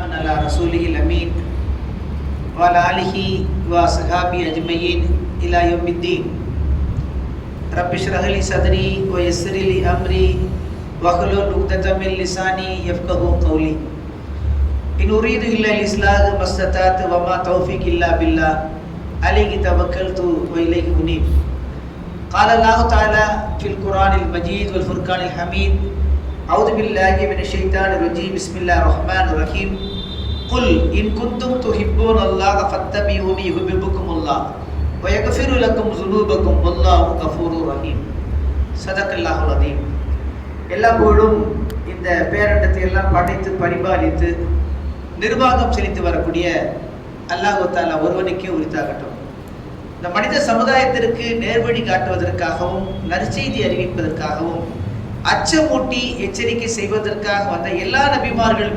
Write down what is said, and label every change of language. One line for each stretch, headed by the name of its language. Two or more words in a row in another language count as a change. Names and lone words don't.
Arabic: على الرسول الأمين وعلى آله وأصحابه أجمعين إلى يوم الدين. رب اشرح لي صدري ويسر لي أمري واحلل عقدة من لساني يفقهوا قولي. إن أريد إلا الإصلاح ما استطعت وما توفيقي إلا بالله عليه توكلت وإليه أنيب. قال الله تعالى في القرآن المجيد والفرقان الحميد أعوذ بالله من الشيطان الرجيم بسم الله الرحمن الرحيم قل إن كنتم تحبون الله فاتبعوني يحببكم الله ويغفر لكم ذنوبكم والله غفور رحيم. صدق الله العظيم.
Tamil: எல்லா புகழும் இந்த பேரண்டத்தை எல்லாம் படைத்து பரிபாலித்து நிர்வாகம் செலுத்தி வரக்கூடிய அல்லாஹ் தஆலா ஒருவனுக்கே உரித்தாகட்டும். இந்த மனித சமுதாயத்திற்கு நேர்வழி காட்டுவதற்காகவும் நற்செய்தி அறிவிப்பதற்காகவும் அச்சமூட்டி எச்சரிக்கை செய்வதற்காக வந்த எல்லா நபிமார்கள்